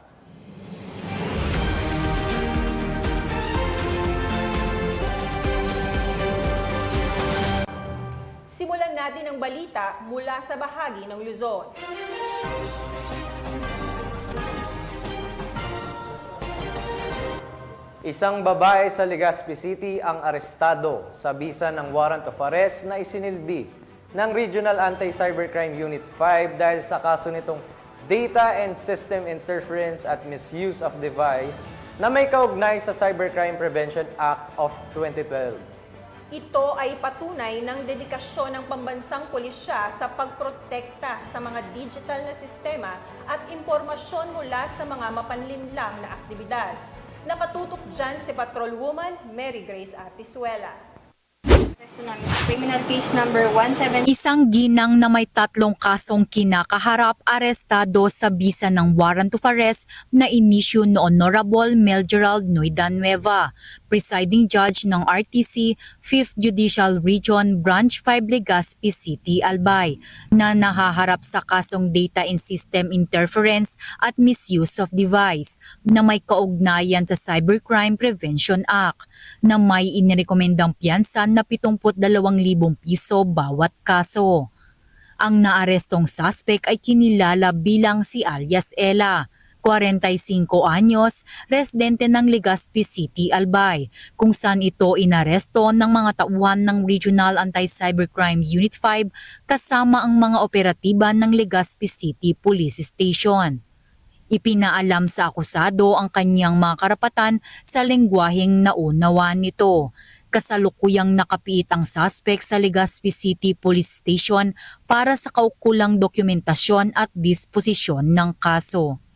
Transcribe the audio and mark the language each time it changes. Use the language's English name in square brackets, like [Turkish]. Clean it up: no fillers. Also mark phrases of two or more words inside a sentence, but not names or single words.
[Filipino] Simulan natin ang balita mula sa bahagi ng Luzon. Isang babae sa Legazpi City ang arestado sa bisa ng [English] warrant of arrest [Filipino] na isinilbi ng Regional Anti-Cybercrime Unit 5 dahil sa kaso nitong [English] Data and System Interference [Filipino] at [English] Misuse of Device [Filipino] na may kaugnay sa Cybercrime Prevention Act of 2012. Ito ay patunay ng dedikasyon ng pambansang pulisya sa pagprotekta sa mga digital na sistema at impormasyon mula sa mga mapanlinlang na aktibidad. Nakatutok dyan si Patrolwoman Mary Grace Artizuela. Criminal case number 17. Isang ginang na may 3 kasong kinakaharap arestado sa bisa ng [English] warrant of arrest [Filipino] na inisyu ni Honorable Mel Gerald Nueva, [English] presiding judge [Filipino] ng RTC 5th Judicial Region Branch 5 Legazpi City, Albay, na nahaharap sa kasong [English] data and system interference [Filipino] at [English] misuse of device [Filipino] na may kaugnayan sa Cybercrime Prevention Act na may inirekomendang piyansa na 72,000 piso bawat kaso. Ang naarestong suspect ay kinilala bilang si alias Ella, 45 anyos, residente ng Legazpi City, Albay, kung saan ito inaresto ng mga tauhan ng Regional Anti-Cybercrime Unit 5 kasama ang mga operatiba ng Legazpi City Police Station. Ipinaalam sa akusado ang kanyang mga karapatan sa lengguwaheng naunawa nito. Kasalukuyang nakapiit ang suspect sa Legazpi City Police Station para sa kaukulang dokumentasyon at disposisyon ng kaso.